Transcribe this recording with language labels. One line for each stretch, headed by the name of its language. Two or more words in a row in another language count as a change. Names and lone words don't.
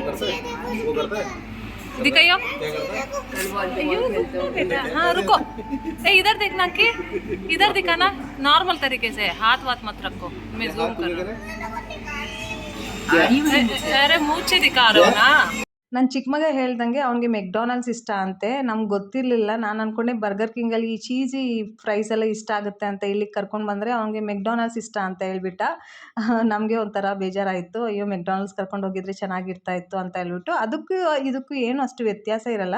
Hindi: वो करता है दिखाइयो। क्या करता है? हाँ रुको, इधर देखना कि इधर दिखाना, नॉर्मल तरीके से, हाथ मत रखो, मैं जूम कर रहा हूँ। अरे मुँह से दिखा रहे हो ना।
Kannada: ನನ್ನ ಚಿಕ್ಕ ಮಗ ಹೇಳ್ದಂಗೆ ಅವ್ನಿಗೆ ಮೆಕ್ಡೊನಾಲ್ಡ್ಸ್ ಇಷ್ಟ ಅಂತೆ. ನಮ್ಗೆ ಗೊತ್ತಿರಲಿಲ್ಲ. ನಾನು ಅಂದ್ಕೊಂಡೆ ಬರ್ಗರ್ ಕಿಂಗಲ್ಲಿ ಈ
English: cheesy fries
Kannada: ಎಲ್ಲ ಇಷ್ಟ ಆಗುತ್ತೆ ಅಂತ ಇಲ್ಲಿಗೆ ಕರ್ಕೊಂಡು ಬಂದರೆ ಅವ್ನಿಗೆ ಮೆಕ್ಡೊನಾಲ್ಡ್ಸ್ ಇಷ್ಟ ಅಂತ ಹೇಳ್ಬಿಟ್ಟ. ನಮಗೆ ಒಂಥರ ಬೇಜಾರಾಯಿತು. ಅಯ್ಯೋ, ಮೆಕ್ಡೊನಾಲ್ಡ್ಸ್ ಕರ್ಕೊಂಡು ಹೋಗಿದ್ರೆ ಚೆನ್ನಾಗಿರ್ತಾ ಇತ್ತು ಅಂತ ಹೇಳ್ಬಿಟ್ಟು. ಅದಕ್ಕೂ ಇದಕ್ಕೂ ಏನು ಅಷ್ಟು ವ್ಯತ್ಯಾಸ ಇರಲ್ಲ.